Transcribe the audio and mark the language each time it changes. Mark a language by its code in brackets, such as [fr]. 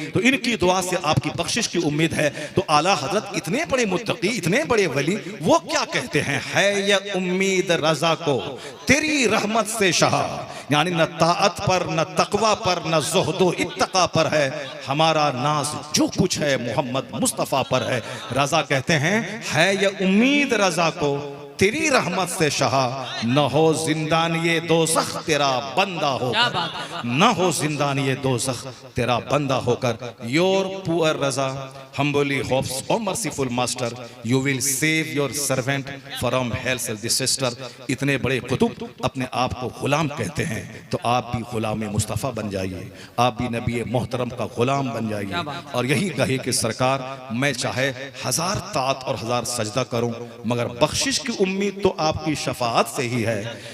[hi] तो इनकी दुआ से आपकी बख्शिश की उम्मीद है। तो आला हजरत इतने बड़े मुत्तकी, इतने बड़े वली, वो क्या कहते हैं, है ये उम्मीद रजा को तेरी रहमत से शाह, यानी न ताअत पर, न तकवा पर, न ज़ुहदो इत्तका पर है हमारा नाज, जो कुछ है मोहम्मद मुस्तफ़ा पर है। रजा कहते हैं है ये उम्मीद रजा को तेरी रहमत से शाह, न हो जिंदान ये दोज़ख तेरा बंदा होकर, न हो जिंदान ये दोज़ख तेरा बंदा होकर। [en] Your poor Raza humbly hopes, O merciful master, you will save your servant from hell's disaster। [hi] इतने बड़े कुतुब अपने आप को गुलाम कहते हैं, तो आप भी गुलाम मुस्तफ़ा बन जाइए, आप भी नबी मोहतरम का गुलाम बन जाइए। और यही कहे कि सरकार, मैं चाहे 1000 तात और 1000 सजदा करूं, मगर बख्शिश की उम्मीद तो आपकी शफाअत से ही है।